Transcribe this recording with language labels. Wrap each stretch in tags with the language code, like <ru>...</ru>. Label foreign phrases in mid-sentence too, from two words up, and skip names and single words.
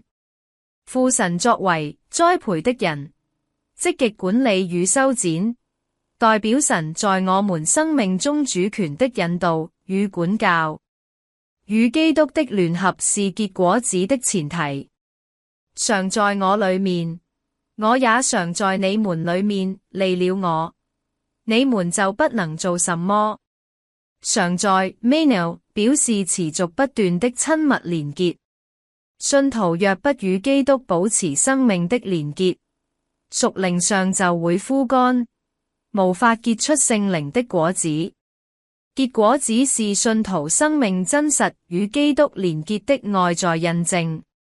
<zh>父神作為栽培的人，積極管理與修剪，代表神在我們生命中主權的引導與管教。與基督的聯合是結果子的前提。常在我裏面，我也常在你們裏面。離了我，你們就不能做什麼。常在 meno 表示持續不斷的親密連結。信徒若不與基督保持生命的連結，屬靈上就會枯乾，無法結出聖靈的果子。結果子是信徒生命真實與基督連結的外在印證。</zh>